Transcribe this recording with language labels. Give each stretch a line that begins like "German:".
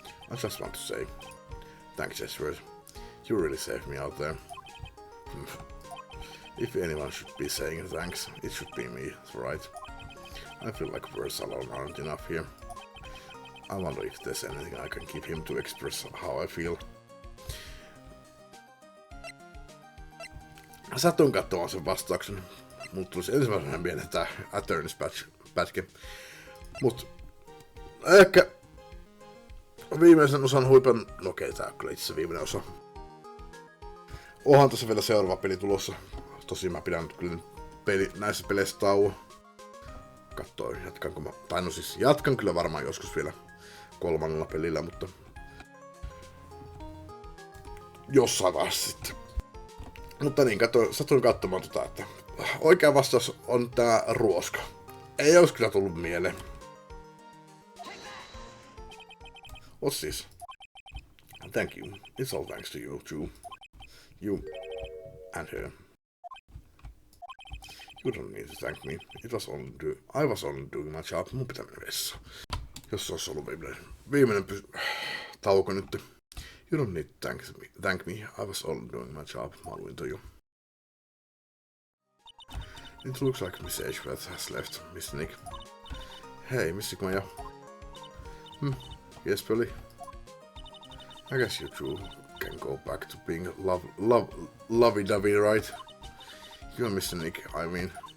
English: I just want to say, thanks, Edgeworth. You really saved me out there. If anyone should be saying thanks, it should be me, right? I feel like words alone aren't enough here. I wonder if there's anything I can give him to express how I feel.
Finnish: Satuin katsomaan sen vastauksen. mut tulisi ensimmäisenä mieleen tää Attorney's pätkä. Mut ehkä viimeisen osan huipen, no okei, tää on kyllä itse viimeinen osa. Onhan tässä vielä seuraava peli tulossa. Tosin mä pidän kyllä näissä peleissä tauon. Kattoo, jatkanko mä, tai no siis jatkan kyllä varmaan joskus vielä 3. pelillä, mutta jossain vaiheessa sitten. Mutta niin, satuin katsomaan että oikea vastaus on tää ruoska. Ei ois kyllä tullut mieleen.
English: What's this? Thank you. It's all thanks to you too. You and her. You don't need to thank me. I was only doing my job.
Finnish: Mun pitää mennä vessaan. Jos se olisi ollut viimeinen tauko nyt.
English: You don't need to thank me. I was only doing my job.
Finnish: Mä luin toi jo.
English: It looks like Miss Edgeworth has left, Mr. Nick. Hey,
Finnish: missikö mä jo?
English: Yes, Polly. I guess you two can go back to being lovey-dovey, right? You and Mr. Nick, I mean.